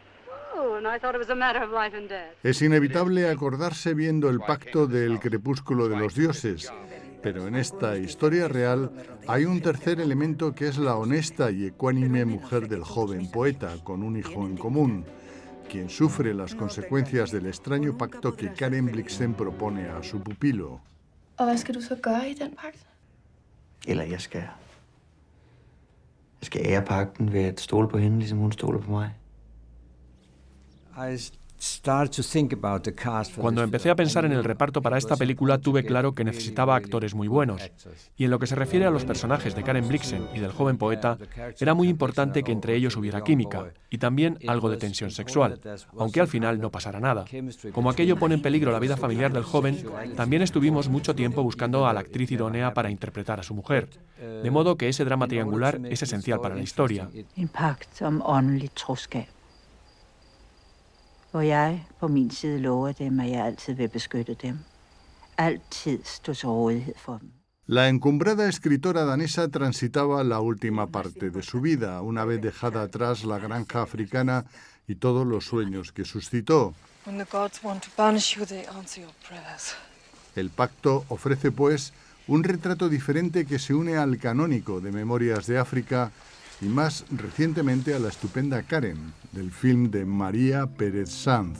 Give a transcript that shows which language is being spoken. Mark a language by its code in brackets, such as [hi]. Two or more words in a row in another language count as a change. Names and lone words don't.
[es] Es inevitable acordarse viendo El Pacto del Crepúsculo de los Dioses, pero en esta historia real hay un tercer elemento que es la honesta y ecuánime mujer del joven poeta con un hijo en común, quien sufre las consecuencias del extraño pacto que Karen Blixen propone a su pupilo. [da] Og hvad skal du så gøre i den pagt? Eller jeg skal ære pagten ved at stole på hende, ligesom hun stoler på mig. [es] Cuando empecé a pensar en el reparto para esta película tuve claro que necesitaba actores muy buenos. Y en lo que se refiere a los personajes de Karen Blixen y del joven poeta, era muy importante que entre ellos hubiera química y también algo de tensión sexual, aunque al final no pasara nada. Como aquello pone en peligro la vida familiar del joven, también estuvimos mucho tiempo buscando a la actriz idónea para interpretar a su mujer. De modo que ese drama triangular es esencial para la historia. [da] Hvor jeg på min side lover dem, at jeg altid vil beskytte dem. Altid stå til rådighed for dem. [es] La encumbrada escritora danesa transitaba la última parte de su vida, una vez dejada atrás la granja africana y todos los sueños que suscitó. El Pacto ofrece, pues, un retrato diferente que se une al canónico de Memorias de África y más recientemente a la estupenda Karen, del film de María Pérez Sanz.